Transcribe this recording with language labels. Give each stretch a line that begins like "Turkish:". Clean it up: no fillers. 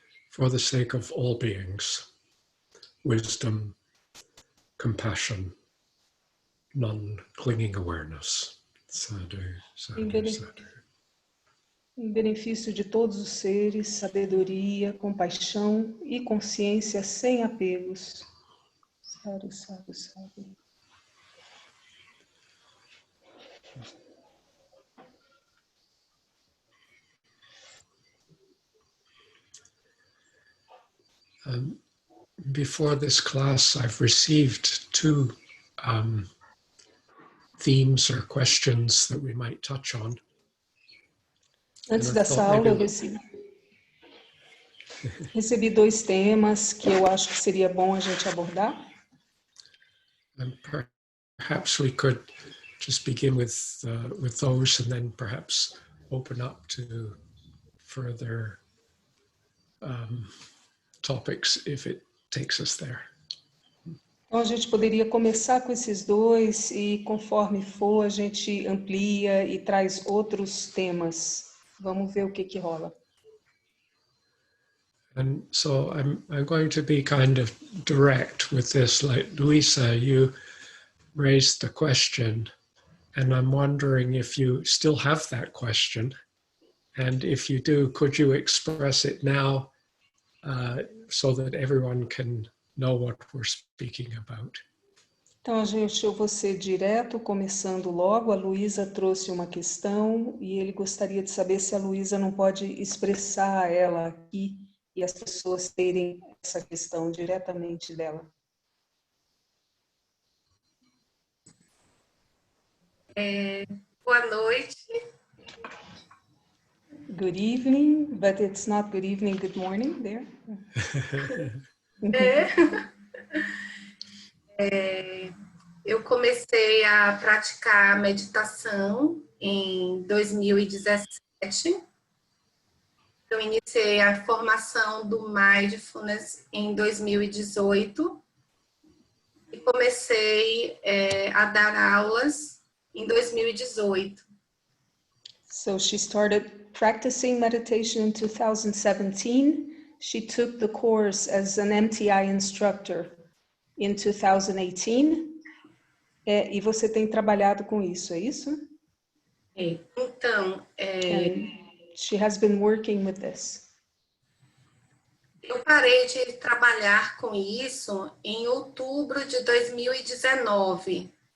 English: for the sake of all beings, wisdom, compassion, non-clinging awareness. Sadhu,
Portuguese: Em sadhu, sadhu. em benefício de todos os seres, sabedoria, compaixão e consciência sem apegos. Sadhu, sadhu, sadhu.
English: Before this class, I've received two themes or questions that we might touch on.
Portuguese: Antes dessa aula, eu recebi dois temas que eu acho que seria bom a gente abordar.
English: And perhaps we could just begin with those and then perhaps open up to further topics if it takes us there.
Portuguese: Então, a gente poderia começar com esses dois e, conforme for, a gente amplia e traz outros temas. Vamos ver o que rola.
English: And so I'm going to be kind of direct with this. Like Luisa, you raised the question, and I'm wondering if you still have that question. And if you do, could you express it now so that everyone can know what we're speaking about?
Portuguese: Então, gente, eu vou ser direto, começando logo. A Luísa trouxe uma questão e ele gostaria de saber se a Luísa não pode expressar ela aqui e as pessoas terem essa questão diretamente dela. Boa noite.
English: Good evening, but it's not good evening, good morning there.
Portuguese: Eu comecei a praticar meditação em 2017. Eu iniciei a formação do Mindfulness em 2018 e comecei a dar aulas em 2018.
English: So she started practicing meditation in 2017. She took the course as an MTI instructor in 2018.
Portuguese: E você tem trabalhado com isso, é isso? Então,
English: And she has been working with this.
Portuguese: eu parei de trabalhar com isso em outubro de 2019.